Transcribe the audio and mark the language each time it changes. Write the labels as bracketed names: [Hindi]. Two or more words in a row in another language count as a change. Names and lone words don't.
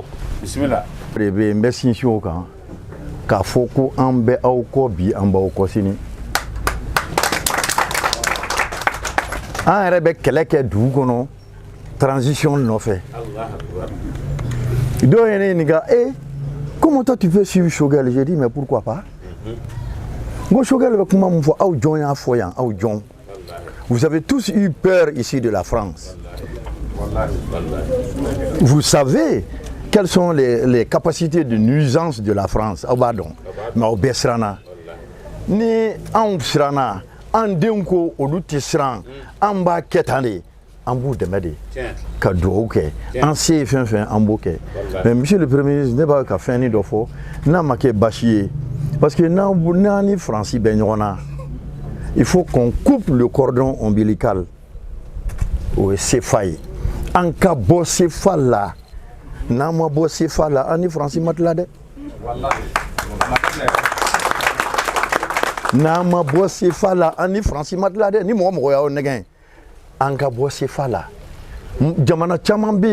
[Bambara] bisimila de bɛ n bɛ sinsin o kan k'a fɔ ko an bɛ aw kɔ bi an b'aw kɔ sini an yɛrɛ bɛ kɛlɛ kɛ dugu kɔnɔ transition nɔfɛ dɔw ye ne ɲininka [French] comment toi tu peux suivre Choguel? J'ai dit mais pourquoi pas [Bambara] ngo Choguel bɛ kuma mun fɔ aw jɔn y'a fɔ yan aw jɔn [French] vous avez tous eu peur ici de la France vous savez quelles sont les capacités de nuisance de la France [Bambara] aw b'a dɔn mais aw bɛɛ siranna ni anw siranna an denw ko olu tɛ siran an b'a kɛ tan de an b'u dɛmɛ de ka dugawu kɛ an se ye fɛn fɛn an b'o kɛ [French] mais monsieur le premier ministre [Bambara] ne b'a ka fɛn dɔ fɔ n'a ma kɛ basi ye [French] parce que [Bambara] n'an ni Faransi bɛ ɲɔgɔn na [French] il faut qu'on coupe le cordon ombilical [Bambara] o ye CFA ye an ka bɔ CFA la n'an ma bɔ CFA la an ni Faransi ma tila dɛ n'an ma bɔ CFA la an ni Faransi ma tila dɛ ni mɔgɔ mɔgɔ y'aw nɛgɛn an ka bɔ CFA la jamana caman bɛ